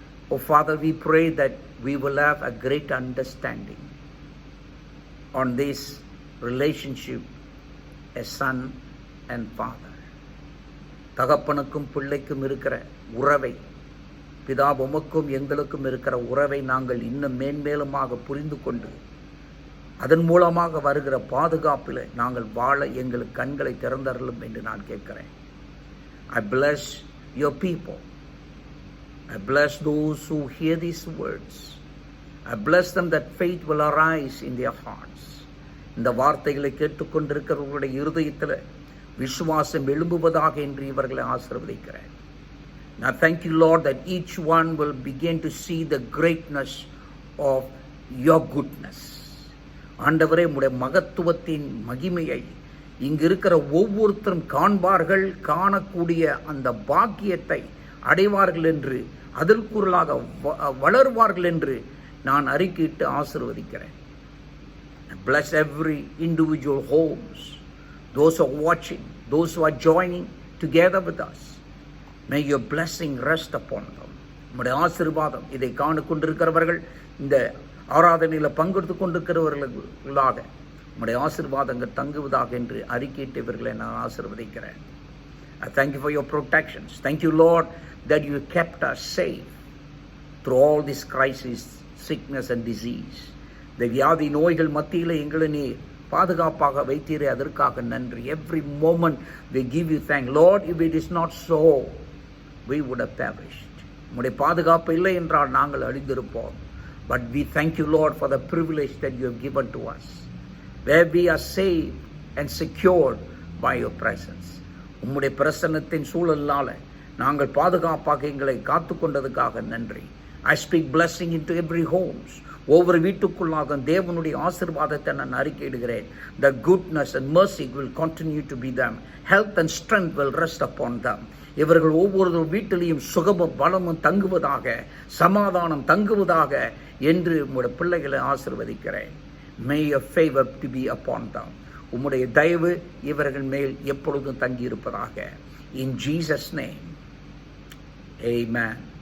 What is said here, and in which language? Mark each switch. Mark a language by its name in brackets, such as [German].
[English] Oh Father, we pray that we will have a great understanding on this relationship as son and father. [Tamil] தகப்பனுக்கும் பிள்ளைக்கும் இருக்கிற உறவை, பிதா உமக்கும் எங்களுக்கும் இருக்கிற உறவை நாங்கள் இன்னும் மேன்மேலுமாக புரிந்து கொண்டு அதன் மூலமாக வருகிற பாதுகாப்பில் நாங்கள் வாழ எங்களுக்கு கண்களை திறந்தருளும் என்று நான் கேட்கிறேன். [English] I bless your people. I bless those who hear these words. I bless them that faith will arise in their hearts. [Tamil] இந்த வார்த்தைகளை கேட்டுக்கொண்டிருக்கிறவர்களுடைய இருதயத்தில் விசுவாசம் எழும்புவதாக என்று இவர்களை ஆசீர்வதிக்கிறேன். [English] Now thank you, Lord, that each one will begin to see the greatness of your goodness. [Tamil] ஆண்டவரே, உம்முடைய மகத்துவத்தின் மகிமையை இங்கு இருக்கிற ஒவ்வொருத்தரும் காண்பார்கள், காணக்கூடிய அந்த பாக்கியத்தை அடைவார்கள் என்று, அதற்குள்ளாக வளருவார்கள் என்று நான் அறிக்கையிட்டு ஆசீர்வதிக்கிறேன். [English] Bless every individual homes, those who are watching, those who are joining together with us. May your blessing rest upon them. [Tamil] உம்முடைய ஆசீர்வாதம் இதை காணிக்கொண்டிருக்கிறவர்கள், இந்த ஆராதனையில் பங்கெடுத்து கொண்டிருக்கிறவர்களுக்காக உம்முடைய ஆசீர்வாதங்கள் தங்குவதாக என்று அறிக்கையிட்டு இவர்களை நான் ஆசீர்வதிக்கிறேன். [English] I thank you for your protections. Thank you, Lord, that you kept us safe through all this crisis, sickness and disease. [Tamil] இந்த வியாதி நோய்கள் மத்தியில் எங்களை நீ பாதுகாப்பாக வைத்தீரே, அதற்காக நன்றி. [English] Every moment we give you thanks. Lord, if it is not so, we would have perished. [Tamil] உம்முடைய பாதுகாப்பு இல்லை என்றால் நாங்கள் அழிந்திருப்போம். [English] But we thank you, Lord, for the privilege that you have given to us, where we are saved and secured by your presence. [Tamil] உம்முடைய பிரசன்னத்தின் சூழலால் நாங்கள் பாதுகாப்பாக எங்களை காத்து கொண்டதுக்காக நன்றி. [English] I speak blessing into every homes. [Tamil] ஒவ்வொரு வீட்டுக்குள்ளாக தேவனுடைய ஆசீர்வாதத்தை நான் அறிக்கையிடுகிறேன். [English] The goodness and mercy will continue to be them. Health and strength will rest upon them. [Tamil] இவர்கள் ஒவ்வொரு வீட்டிலையும் சுகமும் பலமும் தங்குவதாக, சமாதானம் தங்குவதாக என்று உம்முடைய பிள்ளைகளை ஆசீர்வதிக்கிறேன். [English] May your favor to be upon them. [Tamil] உம்முடைய தயவு இவர்கள் மேல் எப்பொழுதும் தங்கியிருப்பதாக. [English] In Jesus' name, amen.